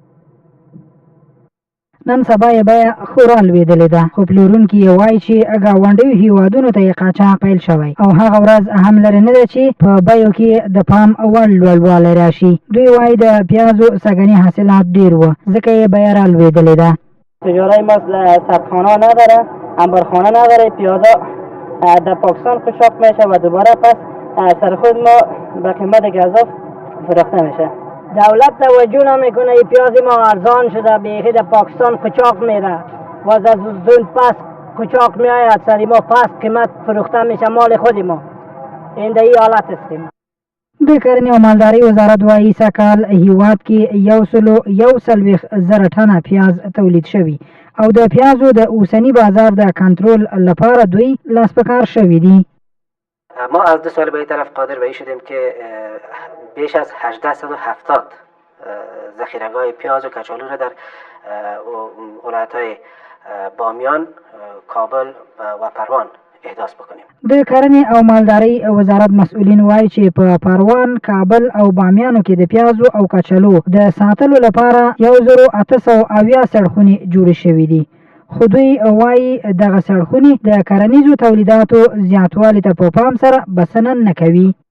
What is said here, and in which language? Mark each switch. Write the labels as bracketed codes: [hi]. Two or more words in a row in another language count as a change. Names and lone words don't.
[ps] نن سبا یې بیه خورا لوېدلې ده خو پلورونکي یې وایي چې ګاونډیو هېوادونو ته یې قاچاق پیل شوی او هغه ورځ هم لرې نه ده چې په بیو کې د پام وړ لوړوالی راشي. دوی وایي د پیازو سږني حاصلات ډېر وه ځکه یې بیه را لوېدلې ده. [fa] تجارت ما سردخانه نداره، انبارخانه نداره، پیازا در پاکستان قاچاق میشه و دوباره پس سر خود ما به قیمت گزاف فروخته میشه. دولت توجه نمیکنه، این پیاز ما ارزان شده بیخی در پاکستان قاچاق میره و از زون پس قاچاق میآید سری ما پس قیمت فروخته میشه مال خود ما. این در این حالت هستیم. [ps] د کرنې او مالدارۍ وزارت وایي سږکال هېواد کې 140,000 ټنه پیاز تولید شوي او د پیازو د اوسني بازار د کنترل لپاره دوی لاس په کار شوي دي. [fa] ما از 2 سال به این طرف قادر به این شدیم که بیش از 1870 ذخیره‌گاه پیاز و کچالو را در ولایت‌های بامیان، کابل و پروان احداث بکنیم. [ps] د کرنې او مالدارۍ وزارت مسؤلین وایي چې په پروان، کابل او بامیانو کې د پیازو او کچالو د ساتلو لپاره 1870 سړکونه جوړې شوي دي. خو دوی وایي دغه سړکونه د کرنیزو تولیداتو زیاتوالي ته په پام سره بسنه نه کوي.